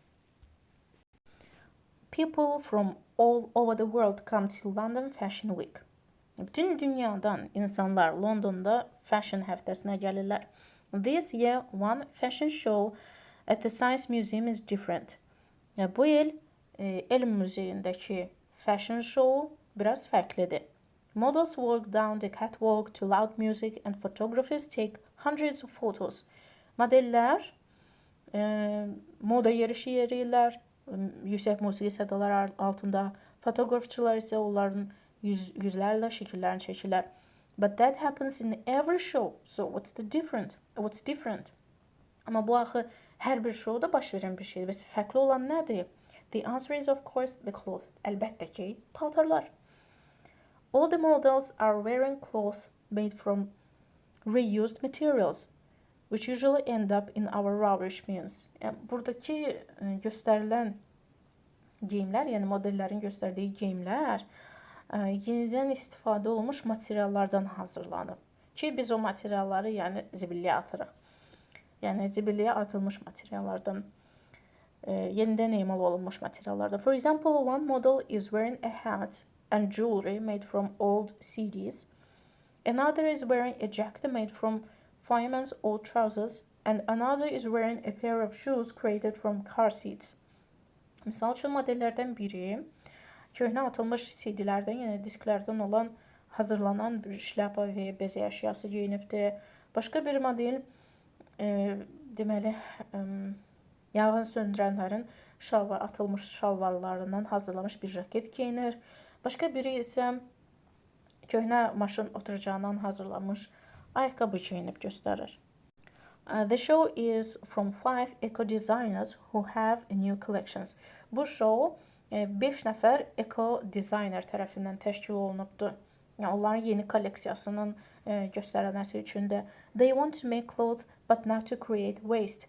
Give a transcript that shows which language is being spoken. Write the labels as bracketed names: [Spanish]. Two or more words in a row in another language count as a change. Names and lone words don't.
[English] People from all over the world come to London Fashion Week. [Azerbaijani] Bütün dünyadan insanlar Londonda fashion həftəsinə gəlirlər. [English] This year, one fashion show at the Science Museum is different. [Azerbaijani] Bu il elm muzeyindəki [English] fashion show [Azerbaijani] biraz fərqlidir. [English] Models walk down the catwalk to loud music and photographers take hundreds of photos. [Azerbaijani] Modellər moda yerişi yeriyirlər, yüksək musiqi sədaları altında. Fotoqrafçılar isə onların yüzlərlə şəkillərini çəkirlər. [English] But that happens in every show. So what's different? [Azerbaijani] Amma bu axı hər bir şovda baş verən bir şeydir. Bəs fərqli olan nədir? [English] The answer is of course the clothes. [Azerbaijani] Əlbəttə ki, paltarlar. [English] All the models are wearing clothes made from reused materials, which usually end up in our rubbish bins. [Azerbaijani] Yəni, buradakı göstərilən geyimlər, yəni modellərin göstərdiyi geyimlər yenidən istifadə olunmuş materiallardan hazırlanıb. Ki biz o materialları yəni zibilliyə atırıq. Yəni zibilliyə atılmış materiallardan, yenidən emal olunmuş materiallardan. [English] For example, one model is wearing a hat and jewelry made from old CDs. Another is wearing a jacket made from fireman's old trousers, and another is wearing a pair of shoes created from car seats. [Azerbaijani] Misal üçün modellərdən biri köhnə atılmış CD-lərdən, yəni disklərdən olan hazırlanan bir şləpa və bezə əşyası geyinibdir. Başqa bir model deməli yanğın söndürənlərin atılmış şalvarlarından hazırlanmış bir jaket geyinir. Başqa biri isə köhnə maşın oturacağından hazırlanmış ayaqqabı geyinib göstərir. [English] The show is from 5 eco-designers who have new collections. [Azerbaijani] Bu show 5 nəfər eco-designer tərəfindən təşkil olunubdur. Yəni, onların yeni kolleksiyasının göstərilməsi üçün də. [English] They want to make clothes but not to create waste.